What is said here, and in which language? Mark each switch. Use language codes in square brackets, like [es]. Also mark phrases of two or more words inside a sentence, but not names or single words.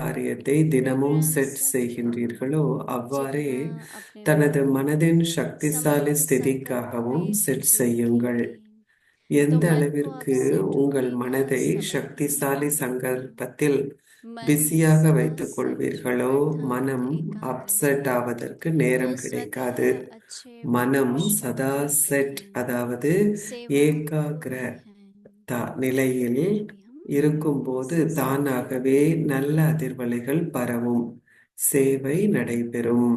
[ta] காரியத்தை தினமும் செட் [hi] फ्रेंड्स [ta] செய்கின்றீர்களோ அவ்வாறே [hi] जितना अपने [ta] தனது [hi] मन को [ta] மனதின் [hi] समय [ta] சக்திசாலி [hi] के संकल्प [ta] ஸ்திதிக்காகவும் [hi] में [ta] செட் செய்யுங்கள். [hi] रखें तो [ta] எந்த [hi] मन को आप [ta] அளவிற்கு [hi] सेट [ta] உங்கள் [hi] होने का [ta] மனதை [hi] समय [ta] சக்திசாலி [hi] दें। [ta] சங்கல்பத்தில் [hi] मन [ta] பிஸியாக [hi] सदा [ta] வைத்துக் [hi] सच [ta] கொள்வீர்களோ [hi] अर्थात [ta] மனம் [hi] एकाग्र [ta] அப்செட் ஆவதற்கு நேரம் [hi] व स्वतः [ta] கிடைக்காது. [hi] अच्छे [ta] மனம் [hi] भावनाशील [ta] சதா [hi] रहते [ta] செட் [hi] हैं, [ta] அதாவது [hi] सेवाभावी [ta] ஏகாகிர [hi] हैं। [ta] நிலையில் [hi] अभी हम [ta] இருக்கும்போது [hi] संस्कृत [ta] தானாகவே நல்ல அதிர்வலைகள் பரவும், சேவை நடைபெறும்.